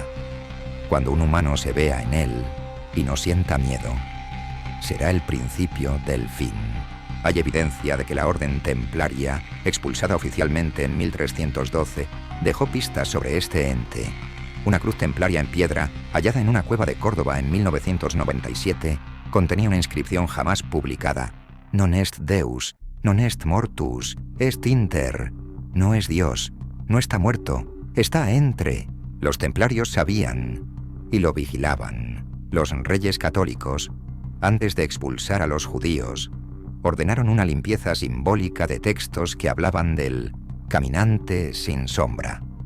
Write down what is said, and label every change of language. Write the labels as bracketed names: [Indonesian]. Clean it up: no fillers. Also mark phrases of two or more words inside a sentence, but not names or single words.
[Spanish] Cuando un humano se vea en él y no sienta miedo, será el principio del fin. Hay evidencia de que la orden templaria, expulsada oficialmente en 1312, dejó pistas sobre este ente. Una cruz templaria en piedra, hallada en una cueva de Córdoba en 1997, contenía una inscripción jamás publicada. [Latin] Non est Deus, non est mortus, est inter. [Spanish] No es Dios, no está muerto, está entre. Los templarios sabían y lo vigilaban. Los reyes católicos, antes de expulsar a los judíos, ordenaron una limpieza simbólica de textos que hablaban del caminante sin sombra.